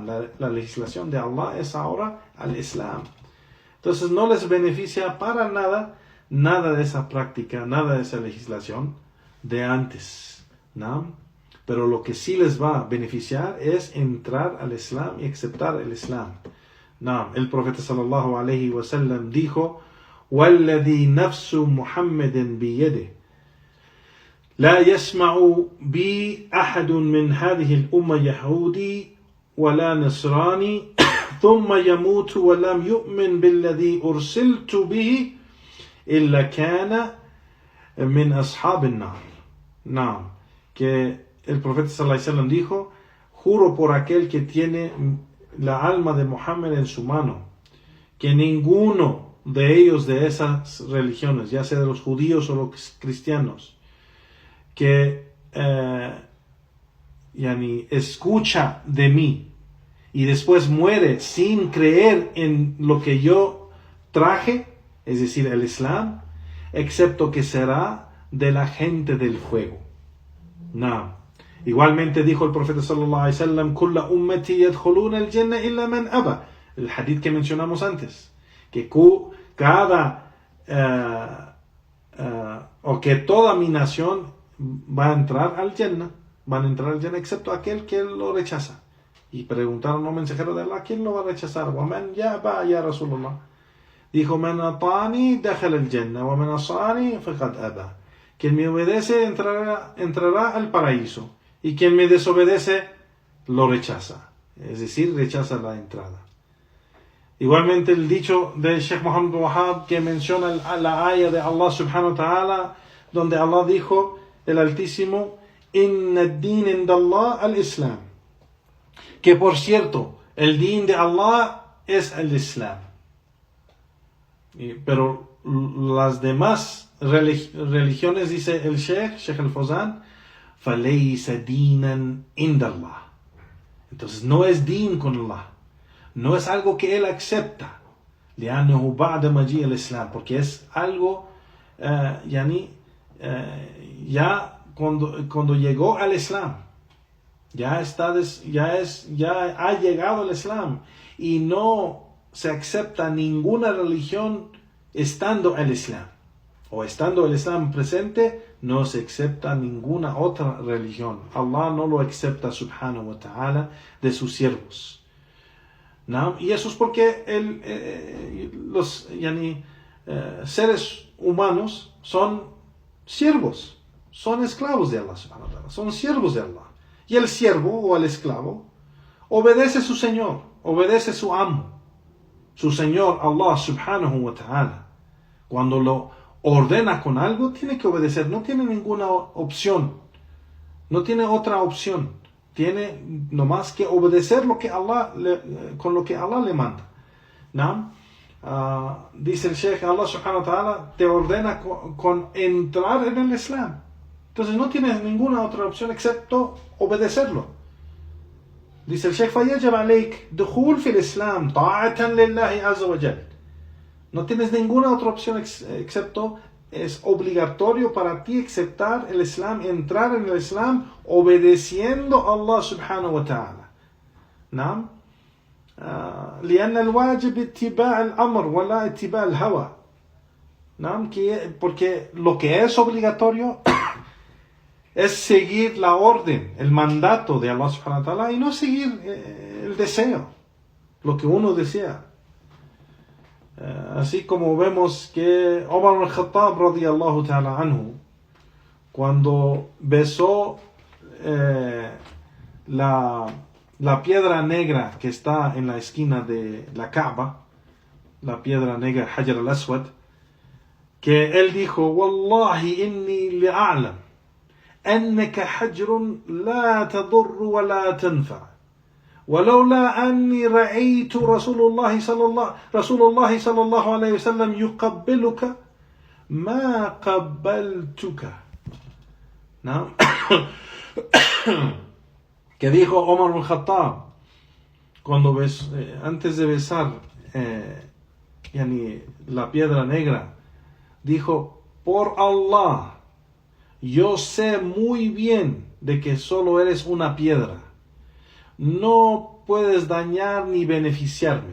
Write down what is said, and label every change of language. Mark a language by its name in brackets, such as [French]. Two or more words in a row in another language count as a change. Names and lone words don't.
[Spanish] La legislación de Allah es ahora al Islam. Entonces no les beneficia para nada de esa práctica, nada de esa legislación de antes, ¿no? Pero lo que sí les va a beneficiar es entrar al Islam y aceptar el Islam. ¿No? El profeta [Arabic] صلى الله عليه وسلم dijo: "والذي نفس محمد بيده لا يسمع بي أحد من هذه الأمة يهودي ولا نصراني ثم يموت ولم يؤمن بالذي أرسلت به إلا كان من أصحاب النار." [Spanish] No, que el profeta [Arabic] صلى الله عليه وسلم [Spanish] dijo: "Juro por aquel que tiene la alma de Muhammad en su mano, que ninguno de ellos de esas religiones, ya sea de los judíos o los cristianos, que escucha de mí y después muere sin creer en lo que yo traje, es decir, el Islam, excepto que será de la gente del fuego." No. Igualmente dijo el profeta [Arabic] صلى الله عليه وسلم: "كل أمتي يدخلون الجنة إلا من أبى." [Spanish] El hadith que mencionamos antes, que que toda mi nación va a entrar al Jannah, van a entrar al Jannah excepto aquel que lo rechaza. Y preguntaron al mensajero de Allah: ¿quién lo va a rechazar? [Arabic] "ومن يأبى يا رسول الله." Dijo: "من أطاعني دخل الجنة ومن عصاني فقد أبى." [Spanish] Quien me obedece entrará al paraíso, y quien me desobedece lo rechaza, es decir, rechaza la entrada. Igualmente el dicho de Sheikh Muhammad Wahab, que menciona la ayah de Allah [Arabic] سبحانه وتعالى, [Spanish] donde Allah dijo, el Altísimo: [Arabic] "إن الدين عند الله الإسلام." [Spanish] Que por cierto, el din de Allah es el Islam. Pero las demás religiones, dice el Sheikh al-Fawzan, [Arabic] فَلَيْسَ دِينًا عِنْدَ اللَّهِ. [Spanish] Entonces no es din con Allah, no es algo que él acepta, [Arabic] لأنه بعد مجيء الإسلام, [Spanish] porque es algo ya cuando llegó al Islam, ya ha llegado el Islam, y no se acepta ninguna religión estando el Islam, o estando el Islam presente, no se acepta ninguna otra religión. Allah no lo acepta [Arabic] سبحانه وتعالى [Spanish] de sus siervos, ¿no? Y eso es porque los seres humanos son siervos, son esclavos de Allah [Arabic] سبحانه وتعالى, [Spanish] son siervos de Allah. Y el siervo o el esclavo obedece a su señor, obedece a su amo, su señor Allah [Arabic] سبحانه وتعالى. [Spanish] Cuando lo ordena con algo, tiene que obedecer, no tiene ninguna opción, no tiene otra opción, tiene nomás que obedecer con lo que Allah le manda, ¿no? Dice el Sheikh, Allah [Arabic] سبحانه وتعالى [Spanish] te ordena con entrar en el Islam, entonces no tienes ninguna otra opción excepto obedecerlo. Dice el Sheikh: [Arabic] فَيَجَبْ عَلَيْكَ دُخُولُ فِي الْإِسْلَامِ طَاعَةً لِلَّهِ عَزَّ وَجَلَّ. [Spanish] No tienes ninguna otra opción excepto es obligatorio para ti aceptar el Islam, entrar en el Islam obedeciendo a Allah [Arabic] سبحانه وتعالى, [Spanish] ¿no? [Arabic] لأن الواجب اتباع الأمر ولا اتباع الهوى. [Spanish] ¿No? Porque lo que es obligatorio es seguir la orden, el mandato de Allah [Arabic] سبحانه وتعالى, [Spanish] y no seguir el deseo, lo que uno desea. Así como vemos que Omar al-Khattab [Arabic] رضي الله تعالى عنه, [Spanish] cuando besó la piedra negra que está en la esquina de la Kaaba, la piedra negra Hajar al-Aswad, que él dijo: [Arabic] والله إني لأعلم أنك حجر لا تضر ولا تنفع. ولولا أني رأيت رسول الله صلى الله عليه وسلم يقبلك ما قبلتك. [Spanish] ¿No? Que dijo Omar al-Khattab cuando antes de besar la piedra negra, dijo: por Allah, yo sé muy bien de que solo eres una piedra, no puedes dañar ni beneficiarme.